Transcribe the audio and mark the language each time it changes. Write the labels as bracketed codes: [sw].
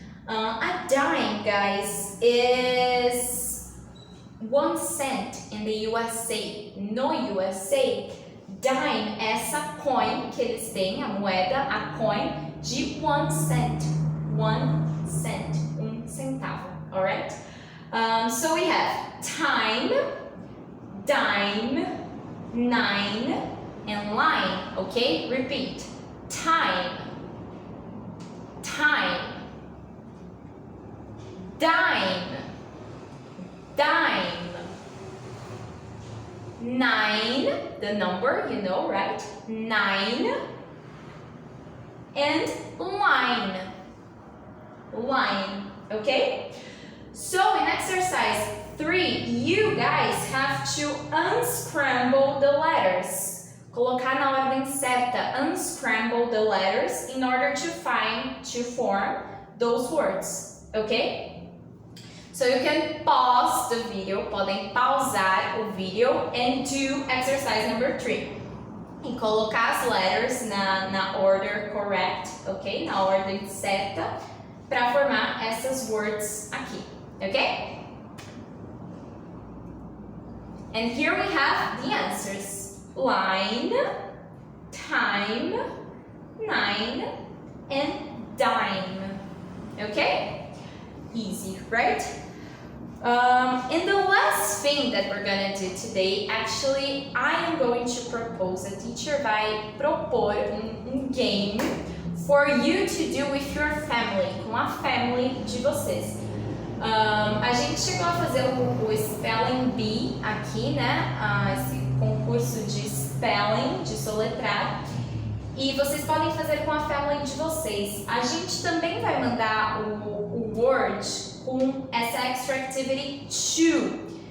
[en] A dime, guys, is 1 cent in the USA. [pt] No USA, dime é essa coin que eles têm, a moeda, a coin de 1 cent. [en] 1 cent, 1 centavo, alright? So we have time, dime, 9, and line, okay? Repeat. Time, dime, 9, the number, you know, right? 9, and line, okay? So in exercise 3, you guys have to unscramble the letters. [pt] Colocar na ordem certa, [en] unscramble the letters in order to form those words, okay? So you can pause the video, [pt] podem pausar o vídeo [en] and do exercise number 3. [pt] E colocar as letters na order correct, ok? Na ordem certa, para formar essas words aqui, ok? [en] And here we have the answers. Line, time, 9, and dime, okay? Easy, right? And the last thing that we're gonna do today, actually, I am going to propose, a teacher [pt] vai propor [en] game for you to do with your family, [pt] com a family de vocês. A gente chegou a fazer o Spelling Bee aqui, né? Esse concurso de spelling, de soletrar. E vocês podem fazer com a family de vocês. A gente também vai mandar o Word com essa Extra Activity 2.